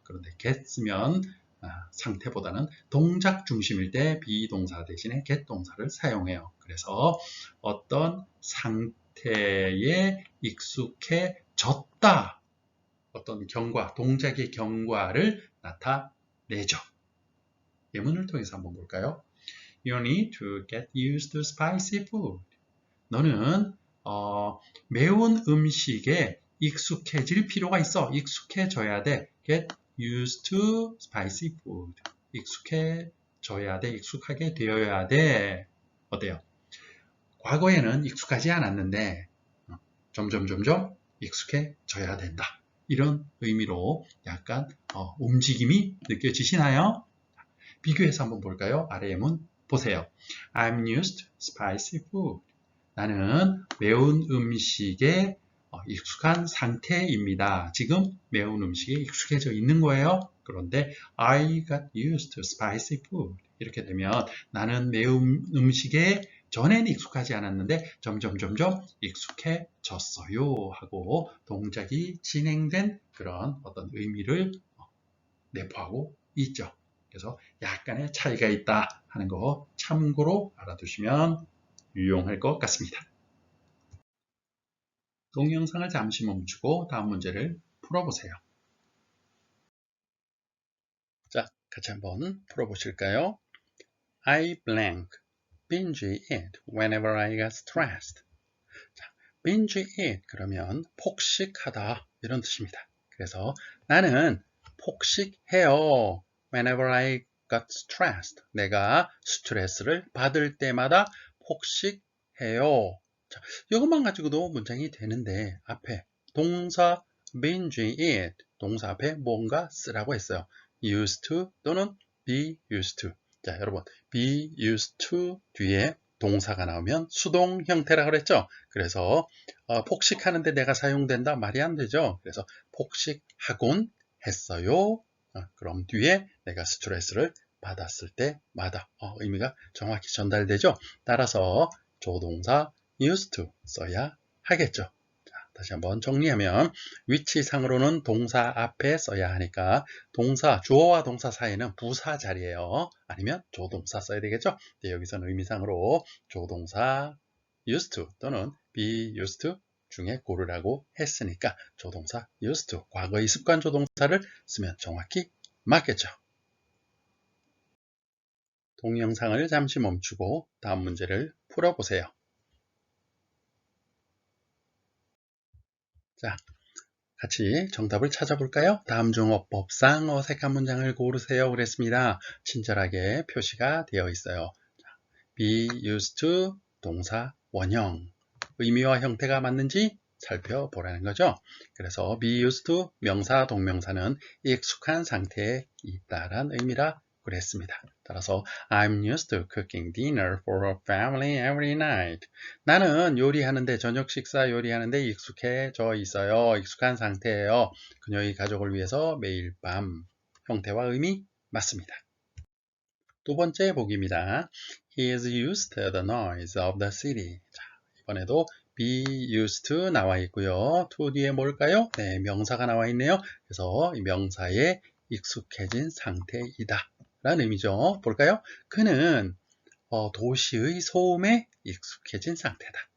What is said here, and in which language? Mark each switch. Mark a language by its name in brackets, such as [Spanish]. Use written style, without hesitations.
[Korean] 그런데 get 쓰면 상태보다는 동작 중심일 때 비동사 대신에 get 동사를 사용해요. 그래서 어떤 상태에 익숙해졌다. 어떤 경과, 동작의 경과를 나타내죠. 예문을 통해서 한번 볼까요? [English] You need to get used to spicy food. [Korean] 너는 매운 음식에 익숙해질 필요가 있어. 익숙해져야 돼. [English] Get used to spicy food. [Korean] 익숙해져야 돼. 익숙하게 되어야 돼. 어때요? 과거에는 익숙하지 않았는데 점점 익숙해져야 된다. 이런 의미로 약간 움직임이 느껴지시나요? 비교해서 한번 볼까요? 아래 예문 보세요. [English] I'm used to spicy food. [Korean] 나는 매운 음식에 익숙한 상태입니다. 지금 매운 음식에 익숙해져 있는 거예요. 그런데 [English] I got used to spicy food. [Korean] 이렇게 되면 나는 매운 음식에 전에는 익숙하지 않았는데 점점 익숙해졌어요 하고 동작이 진행된 그런 어떤 의미를 내포하고 있죠. 그래서 약간의 차이가 있다 하는 거 참고로 알아두시면 유용할 것 같습니다. 동영상을 잠시 멈추고 다음 문제를 풀어보세요. 자, 같이 한번 풀어보실까요? [English] I blank binge eat whenever I get stressed. [Korean] 자, binge eat 그러면 폭식하다 이런 뜻입니다. 그래서 나는 폭식해요. [English] Whenever I got stressed. [Korean] 내가 스트레스를 받을 때마다 폭식해요. 자, 이것만 가지고도 문장이 되는데 앞에 동사 binge eat 동사 앞에 뭔가 쓰라고 했어요. used to 또는 be used to. 자, 여러분 be used to 뒤에 동사가 나오면 수동 형태라 그랬죠. 그래서 폭식하는데 내가 사용된다 말이 안 되죠. 그래서 폭식하곤 했어요. 그럼 뒤에 내가 스트레스를 받았을 때마다 의미가 정확히 전달되죠. 따라서 조동사 used to 써야 하겠죠. 자, 다시 한번 정리하면 위치상으로는 동사 앞에 써야 하니까 동사, 주어와 동사 사이에는 부사 자리예요. 아니면 조동사 써야 되겠죠. 네, 여기서는 의미상으로 조동사 used to 또는 be used to 중에 고르라고 했으니까 조동사 used to, 과거의 습관 조동사를 쓰면 정확히 맞겠죠. 동영상을 잠시 멈추고 다음 문제를 풀어보세요. 자, 같이 정답을 찾아볼까요? 다음 중 어법상 어색한 문장을 고르세요. 그랬습니다. 친절하게 표시가 되어 있어요. be used to 동사 원형. 의미와 형태가 맞는지 살펴보라는 거죠. 그래서 be used to 명사 동명사는 익숙한 상태에 있다란 의미라 그랬습니다. 따라서 [English] I'm used to cooking dinner for our family every night. [Korean] 나는 요리하는데 저녁 식사 요리하는데 익숙해져 있어요. 익숙한 상태예요. 그녀의 가족을 위해서 매일 밤. 형태와 의미 맞습니다. 두 번째 보기입니다. [English] He is used to the noise of the city. [Korean] 자, 이번에도 be used to 나와 있고요. to 뒤에 뭘까요? 네, 명사가 나와 있네요. 그래서 이 명사에 익숙해진 상태이다 라는 의미죠. 볼까요? 그는 도시의 소음에 익숙해진 상태다.